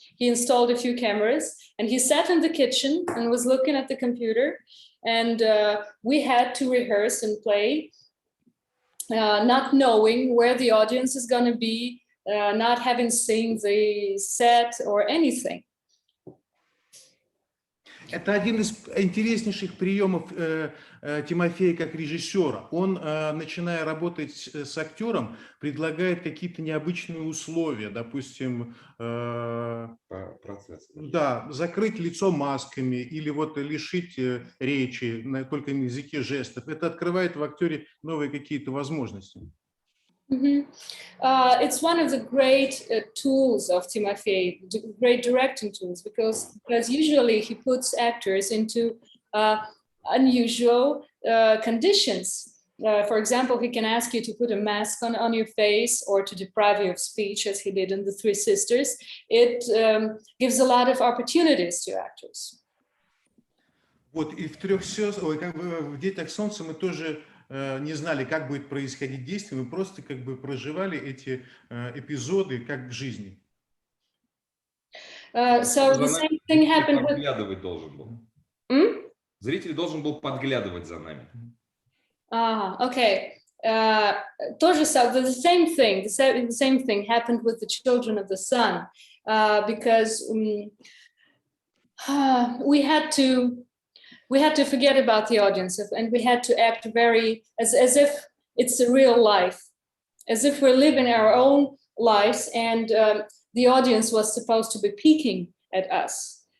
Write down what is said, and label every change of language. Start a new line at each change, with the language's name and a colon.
English: He installed a few cameras, and he sat in the kitchen and was looking at the computer. And we had to rehearse and play, not knowing where the audience is going to be. Not having seen the set or anything.
Russian: Это один из интереснейших приемов Тимофея как режиссера. Он, начиная работать с актером, предлагает какие-то необычные условия, допустим, да, закрыть лицо масками или вот лишить речи только на языке жестов. Это открывает в актере новые какие-то возможности. Mm-hmm.
English: It's one of the great tools of Timofey, great directing tools, because usually he puts actors into unusual conditions. For example, he can ask you to put a mask on your face or to deprive you of speech, as he did in The Three Sisters. It gives a lot of opportunities to actors.
Russian: Вот и в в «Детях солнца» мы тоже не знали, как будет происходить действие, мы просто как бы проживали эти эпизоды как в жизни.
English: So the same thing happened with...
Russian: Подглядывать должен был. Зритель должен был подглядывать за нами.
English: Okay. The same thing happened with the Children of the Sun, because we had to forget about the audience, and we had to act very as if it's a real life, as if we're living our own lives, and the audience was supposed to be peeking at us.